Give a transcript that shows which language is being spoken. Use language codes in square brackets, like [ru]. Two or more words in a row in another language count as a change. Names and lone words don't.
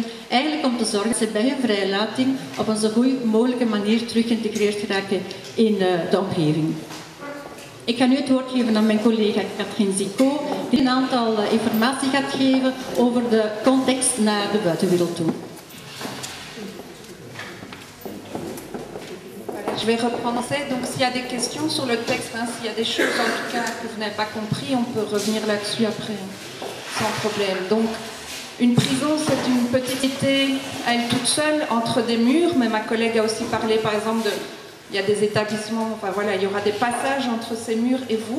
[nl] Eigenlijk om te zorgen dat ze bij hun vrijlating op een zo goed mogelijke manier terug geïntegreerd geraken in de omgeving. Ik ga nu het woord geven aan mijn collega Catherine Zicot, die een aantal informatie gaat geven over de context naar de buitenwereld toe. [fr] Je vais reprendre. Donc s'il y a des questions sur le texte, s'il y a des choses en tout cas que vous n'avez pas compris, on peut revenir là-dessus après, sans problème. Donc une prison, c'est une petite cité à elle toute seule, entre des murs, mais ma collègue a aussi parlé par exemple de... Il y a des établissements, enfin voilà, il y aura des passages entre ces murs et vous.